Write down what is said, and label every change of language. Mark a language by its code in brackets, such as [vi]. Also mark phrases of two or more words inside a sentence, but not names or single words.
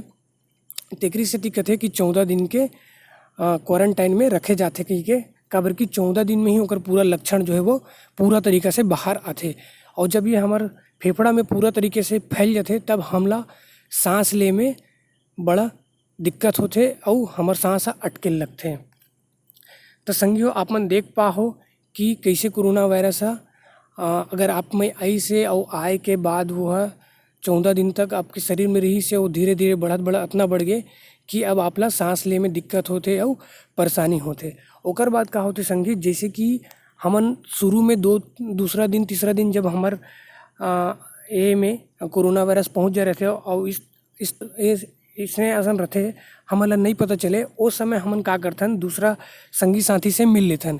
[hne] तेकरी सेती कहथे कि 14 दिन के क्वारंटाइन में रखे जाते कही के, काबर कि 14 दिन में ही ओकर पूरा लक्षण जो है वो पूरा तरीका से बाहर आथे। और जब ये हमार फेफड़ा में पूरा तरीके से फैल जाते तब हमला सांस ले में बड़ा दिक्कत होथे और हमार सांस अटके लगथे। तो संगियो आप मन देख पाहो कि कैसे कोरोना वायरस अगर आप में आई से और आए के बाद वो 14 दिन तक आपके शरीर में रही से वो धीरे धीरे बढ़त इतना बढ़ गए कि अब आपला सांस ले में दिक्कत होते और परेशानी होते। ओकर बाद का होते संगी, जैसे कि हमन शुरू में दूसरा दिन तीसरा दिन जब हमार ए में कोरोना वायरस पहुंच जा रहे थे और इसने असन रहते हमन ला नहीं पता चले, उस समय हमन का करथन दूसरा संगी साथी से मिल लेथन।